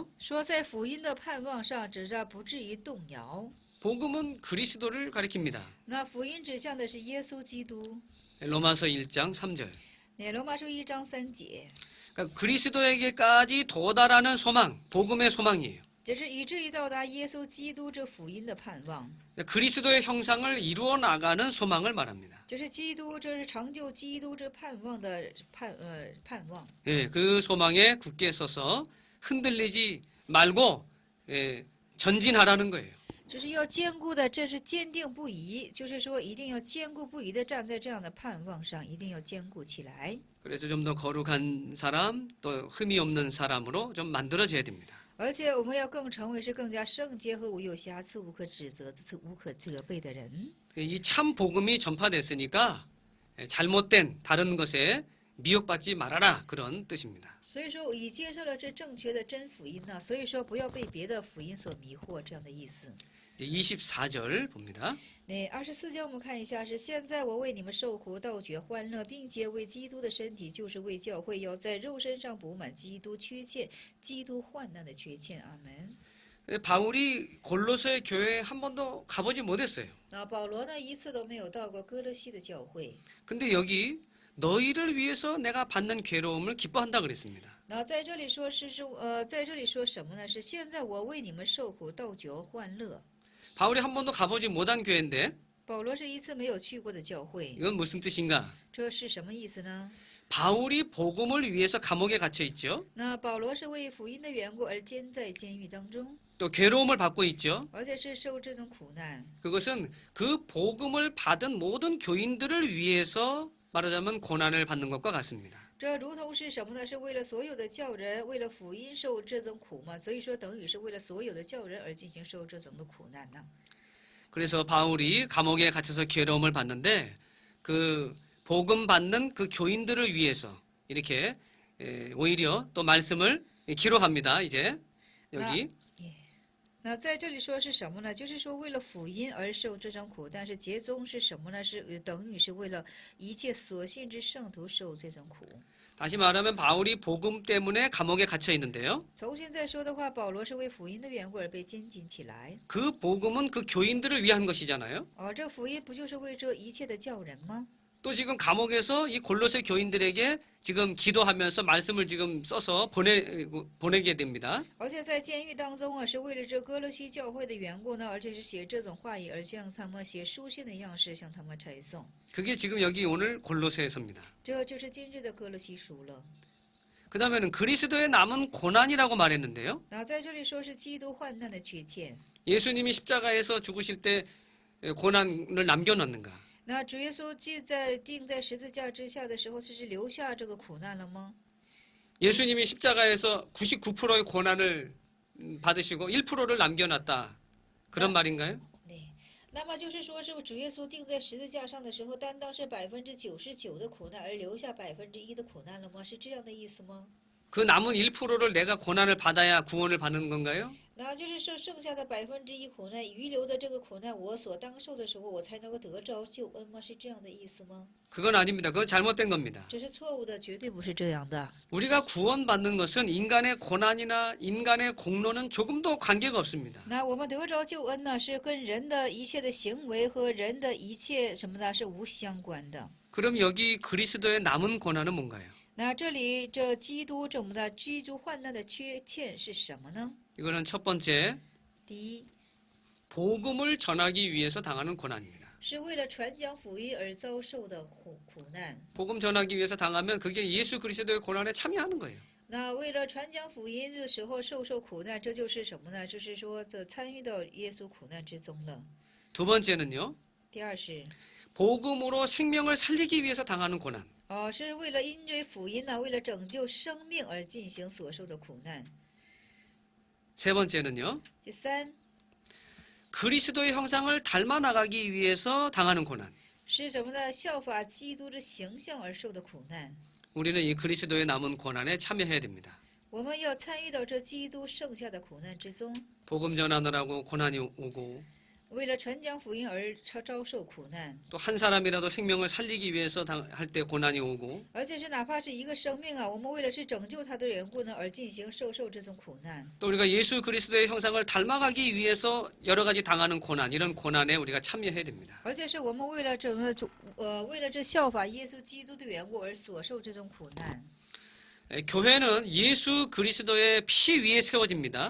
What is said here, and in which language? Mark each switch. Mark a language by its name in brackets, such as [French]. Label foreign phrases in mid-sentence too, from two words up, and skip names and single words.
[Chinese] 说在福音的盼望上，指着不至于动摇。 [Korean] 복음은 그리스도를 가리킵니다. [Chinese] 那福音指向的是耶稣基督。 [Korean] 로마서 1장 3절. [Chinese] 那罗马书1章3节， [Korean] 그러니까 그리스도에게까지 도달하는 소망, 복음의 소망이에요. [Chinese] 这是以至于到达耶稣基督这福音的盼望。 [Korean] 그리스도의 형상을 이루어 나가는 소망을 말합니다. [Chinese] 这是基督，这是成就基督这盼望的盼望。 [Korean] 예, 그 소망에 굳게 서서 흔들리지 말고 전진하라는 거예요. [Chinese] 这是要坚固的，这是坚定不移，就是说一定要坚固不移的站在这样的盼望上，一定要坚固起来。 [Korean] 그래서 좀 더 거룩한 사람, 또 흠이 없는 사람으로 좀 만들어져야 됩니다. [Chinese] 而且我们要更成为是更加圣洁和无有瑕疵、无可指责的、无可责备的人。 [Korean] 이 참 복음이 전파됐으니까 잘못된 다른 것에 미혹받지 말아라 그런 뜻입니다. [Chinese] 所以说，已接受了这正确的真福音呢，所以说不要被别的福音所迷惑，这样的意思。 [Korean] 24절 봅니다. [Chinese] 那24节我们看一下，是现在我为你们受苦，倒觉欢乐，并且为基督的身体，就是为教会，要在肉身上补满基督缺欠、基督患难的缺欠。阿门。 [Korean] 바울이 골로새 교회에 한 번도 가보지 못했어요. [Chinese] 那保罗呢，一次都没有到过哥罗西的教会。 [Korean] 근데 여기 너희를 위해서 내가 받는 괴로움을 기뻐한다 그랬습니다. [Chinese] 那在这里说在这里说什么呢？是现在我为你们受苦，倒觉欢乐。 [Korean] 바울이 한 번도 가보지 못한 교회인데 [Chinese] 保罗是一次没有去过的教会， [Korean] 이건 무슨 뜻인가? [Chinese] 这是什么意思呢？ [Korean] 바울이 복음을 위해서 감옥에 갇혀 있죠. [Chinese] 那保罗是为福音的缘故而监在监狱当中， [Korean] 또 괴로움을 받고 있죠. [Chinese] 而且是受这种苦难。 [Korean] 그것은 그 복음을 받은 모든 교인들을 위해서 말하자면 고난을 받는 것과 같습니다. [Chinese] 这如同是什么呢？是为了所有的教人，为了福音受这种苦嘛？所以说，等于是为了所有的教人而进行受这种的苦难呢。 [Korean] 그래서 바울이 감옥에 갇혀서 괴로움을 받는데 그 복음 받는 그 교인들을 위해서 이렇게 오히려 또 말씀을 기록합니다. 이제 여기 [Chinese] 那在这里说是什么呢？就是说为了福音而受这种苦，但是结宗是什么呢？是等于是为了一切所信之圣徒受这种苦。 [Korean] 다시 말하면 바울이 복음 때문에 감옥에 갇혀 있는데요. [Chinese] 从现在说的话，保罗是为福音的缘故而被监禁起来。 [Korean] 그 복음은 그 교인들을 위한 것이잖아요. [Chinese] 这福音不就是为这一切的教人吗？ [Korean] 또 지금 감옥에서 이 골로새 교인들에게 지금 기도하면서 말씀을 지금 써서 보내게 됩니다. [Chinese] 而且在监狱当中啊，是为了这哥罗西教会的缘故呢，而且是写这种话语，而向他们写书信的样式向他们呈送。 [Korean] 그게 지금 여기 오늘 골로새에서입니다. [Chinese] 这就是今日的哥罗西书了。 [Korean] 그 다음에는 그리스도의 남은 고난이라고 말했는데요. [Chinese] 那在这里说是基督患难的缺欠。 [Korean] 예수님이 십자가에서 죽으실 때 고난을 남겨놨는가? [Chinese] 那主耶稣钉在十字架之下的时候，是留下这个苦难了吗？ [Korean] 예수님이 십자가에서 99%의 고난을 받으시고 1%를 남겨놨다. 그런 말인가요? [Chinese] 对。那么就是说，是主耶稣钉在十字架上的时候，担当是99%的苦难，而留下1%的苦难了吗？是这样的意思吗？ [Korean] 그 남은 1%를 내가 고난을 받아야 구원을 받는 건가요? [Chinese] 那就是说，剩下的1%苦难，余留的这个苦难，我所当受的时候，我才能够得着救恩吗？是这样的意思吗？ [Korean] 그건 아닙니다. 그건 잘못된 겁니다. [Chinese] 这是错误的，绝对不是这样的。 [Korean] 우리가 구원받는 것은 인간의 고난이나 인간의 공로는 조금도 관계가 없습니다. [Chinese] 那我们得着救恩呢，是跟人的一切的行为和人的一切什么呢，是无相关的。 [Korean] 그럼 여기 그리스도의 남은 고난은 뭔가요? [Chinese] 那这里这基督这么的基督患难的缺欠是什么呢？ [Korean] 이거는 첫 번째 [Chinese] 第一， [Korean] 복음을 전하기 위해서 당하는 고난입니다. [Chinese] 是为了传讲福音而遭受的苦难。 [Korean] 복음 전하기 위해서 당하면 그게 예수 그리스도의 고난에 참여하는 거예요. [Chinese] 那为了传讲福音的时候受苦难，这就是什么呢？就是说这参与到耶稣苦难之中了。 [Korean] 두 번째는요. [Chinese] 第二是， [Korean] 복음으로 생명을 살리기 위해서 당하는 고난. [Chinese] 是为了因为福音呢，为了拯救生命而进行所受的苦难。 [Korean] 세 번째는요. [Chinese] 第三， [Korean] 그리스도의 형상을 닮아 나가기 위해서 당하는 고난. [Chinese] 是什么呢？效法基督之形象而受的苦难。 [Korean] 우리는 이 그리스도의 남은 고난에 참여해야 됩니다. [Chinese] 我们要参与到这基督剩下的苦难之中， [Korean] 복음 전하느라고 고난이 오고 [Chinese] 为了传讲福音而遭受苦难， [Korean] 또 한 사람이라도 생명을 살리기 위해서 할 때 고난이 오고 [Chinese] 而且是哪怕是一个生命啊，我们为了是拯救他的缘故呢，而进行受这种苦难。 [Korean] 또 우리가 예수 그리스도의 형상을 닮아가기 위해서 여러 가지 당하는 고난, 이런 고난에 우리가 참여해야 됩니다. [Chinese] 而且是我们为了为了这效法耶稣基督的缘故而所受这种苦难。 [Korean] 교회는 예수 그리스도의 피 위에 세워집니다.